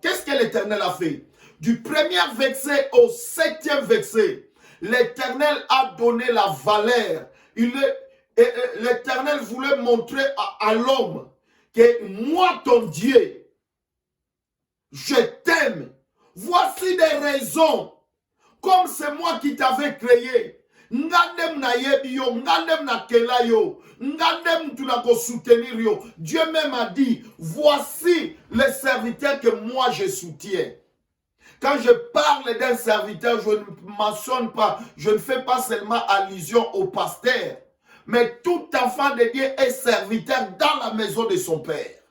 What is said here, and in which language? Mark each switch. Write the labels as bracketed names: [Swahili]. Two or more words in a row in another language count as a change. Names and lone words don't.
[French] Qu'est-ce que l'Éternel a fait? Du premier verset au 7e verset, l'Éternel a donné la valeur. L'Éternel voulait montrer à l'homme que moi, ton Dieu, je t'aime. Voici des raisons. Comme c'est moi qui t'avais créé. [Lingala] Ngandem na yebi yo, ngandem na kela yo, ngandem tu na ko soutenir yo. [French] Dieu même a dit, voici les serviteurs que moi je soutiens. Quand je parle d'un serviteur, je ne mentionne pas, je ne fais pas seulement allusion au pasteur. Mais tout enfant de Dieu est serviteur dans la maison de son père.